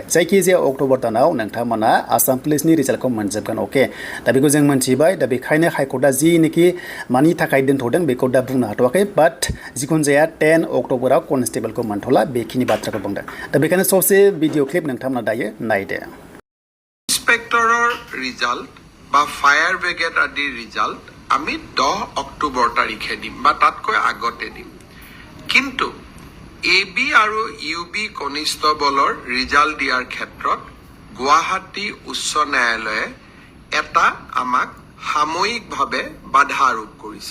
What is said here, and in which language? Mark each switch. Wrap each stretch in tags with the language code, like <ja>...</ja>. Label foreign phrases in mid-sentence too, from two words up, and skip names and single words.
<brx>जायखिजाया अक्ट'बर दानाव नोंथांमोना आसाम पुलिसनि रिजाल्टखौ मोनजोबगोन। अके दा बेखौ जों मोनथिबाय। दा बेखायनो हाइकर्टआ जिनोखि मानि थाखाय दोनथ'दों बेखौ दा बुंनो हाथ'वाखै बाट जिखुनु जाया 10 अक्ट'बराव कनस्टेबलखौ मोनथ'ला बेखिनि बाथ्राखौ बुंदों। दा बेखायनो ससे</brx> <en>video clip</en> <brx>नोंथांमोना दायो नायदो।</brx> <as>ইন্সপেক্টৰৰ ৰিজাল্ট বা ফায়াৰ ব্ৰিগেড আদিৰ ৰিজাল্ট আমি 10 অক্টোবৰ তাৰিখে দিম বা তাতকৈ আগতে দিম। কিন্তু AB আৰু UB কনিষ্টেবলৰ ৰিজাল্ট দিয়াৰ ক্ষেত্ৰত গুৱাহাটী উচ্চ ন্যায়ালয়ে এটা আমাক সাময়িকভাৱে বাধা আৰোপ কৰিছে।</as>